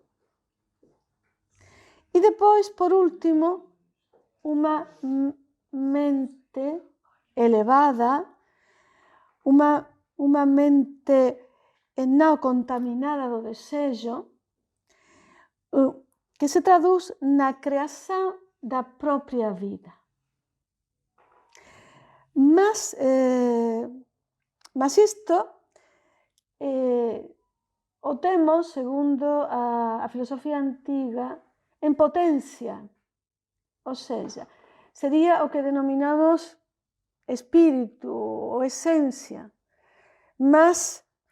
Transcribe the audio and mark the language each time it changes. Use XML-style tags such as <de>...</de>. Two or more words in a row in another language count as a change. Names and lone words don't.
<pt>E depois, por último, uma mente elevada, uma mente não contaminada do desejo, que se traduz na criação da própria vida.</pt> <gl>Mas isto o temos, segundo a filosofía antiga, en potencia,</gl> <pt>ou seja,</pt> <gl>sería o que denominamos espírito ou esencia, mas,</gl>